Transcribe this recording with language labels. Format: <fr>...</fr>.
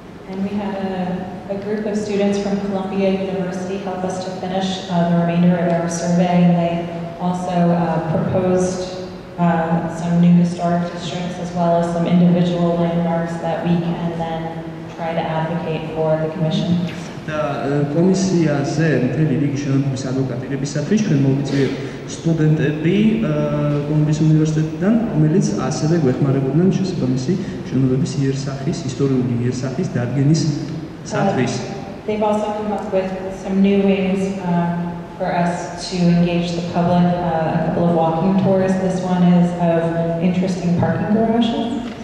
<en>And we had a group of students from Columbia University help us to finish the remainder of our survey, and they also proposed some new historic districts as well as some individual landmarks that we can then try to advocate for the Commission.</en> <ka>და კომისიაზე მთელი რიგი შენობების ადვოკატირებისათვის ჩვენ მოვიწვიეთ სტუდენტები კოლუმბიის უნივერსიტეტიდან, რომელიც ასევე გვეხმარებოდნენ შესაბამისი შენობების იერსახის, ისტორიული იერსახის დადგენისათვის.</ka> <en>They've also come up with some new ways for us to engage the public, a couple of walking tours. This one is of interesting parking garages.</en>